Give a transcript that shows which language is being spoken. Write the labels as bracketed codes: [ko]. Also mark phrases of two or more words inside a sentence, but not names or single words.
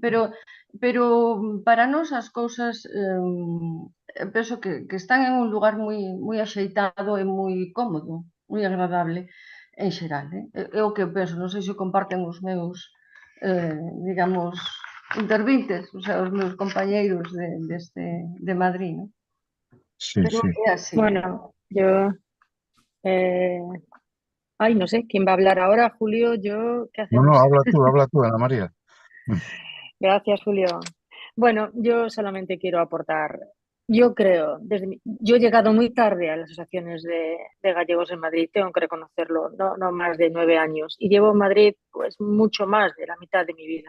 [gl] Pero para nós as cousas penso que están en un lugar moi axeitado e moi cómodo, moi agradable en xeral. É o que eu penso, non sei se comparten os meus, digamos, intervintes, [es] o sea, [gl] os meus compañeiros de Madrid, non? [es] Sí, Pero sí. [gl] é así. [es] Bueno, yo... no sé, ¿quién va a hablar ahora? Julio, yo, ¿qué hacemos? No, habla tú, Ana María. Gracias, Julio. Bueno, yo solamente quiero aportar, yo creo, yo he llegado muy tarde a las asociaciones de gallegos en Madrid, tengo que reconocerlo, no más de 9 años, y llevo en Madrid pues mucho más de la mitad de mi vida.